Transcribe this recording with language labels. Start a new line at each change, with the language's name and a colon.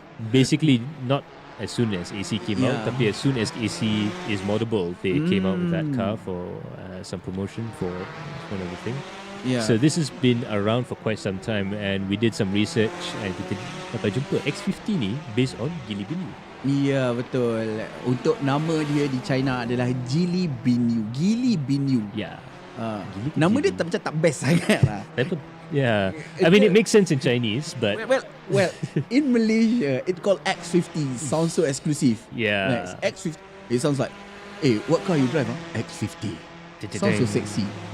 English: Basically not as soon as AC came out, tapi as soon as AC is moddable, they came out with that car for some promotion for one of the things. So this has been around for quite some time, and we did some research and
Malay: kita dapat jumpa
English: X50 ni based on Geely Binyu.
Malay: Ya, betul. Untuk nama dia di China adalah Geely Binyu. Geely Binyu. Nama dia macam tak best sangat lah.
English: I mean it makes sense in Chinese, but well in Malaysia it called X50. Sounds so exclusive. X50. It sounds like, hey, what car you drive? X50. Sounds so sexy.